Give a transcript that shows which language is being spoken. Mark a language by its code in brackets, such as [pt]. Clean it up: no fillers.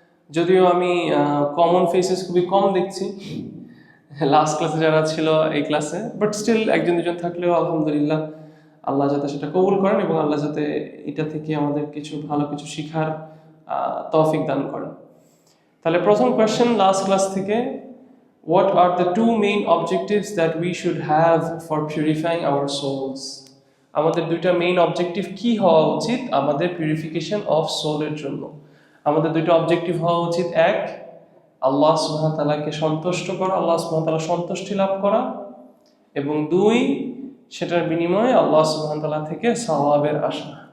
[bn] যদিও আমি common faces খুবই কম দেখছি লাস্ট ক্লাসে যারা ছিল এই ক্লাসে, বাট স্টিল একজন দুজন থাকলেও আলহামদুলিল্লাহ, আল্লাহ যাতে সেটা কবুল করেন এবং আল্লাহ যাতে এটা থেকে আমাদের কিছু ভালো কিছু শিখার তৌফিক দান করেন। তাহলে প্রথম কোয়েশ্চেন লাস্ট ক্লাস থেকে, [en] what are the two main objectives that we should have for purifying our souls? [bn] আমাদের দুইটা মেইন অবজেক্টিভ কি হওয়া উচিত আমাদের পিউরিফিকেশন অফ সোলের জন্য? আমাদের দুইটা অবজেক্টিভ হওয়া উচিত, এক, আল্লাহ সুবহানাহু ওয়া তাআলাকে সন্তুষ্ট করা, আল্লাহ সুবহানাহু ওয়া তাআলার সন্তুষ্টি লাভ করা, এবং দুই, সেটার বিনিময়ে আল্লাহ সুবহানাহু ওয়া তাআলা থেকে সওয়াবের আশা।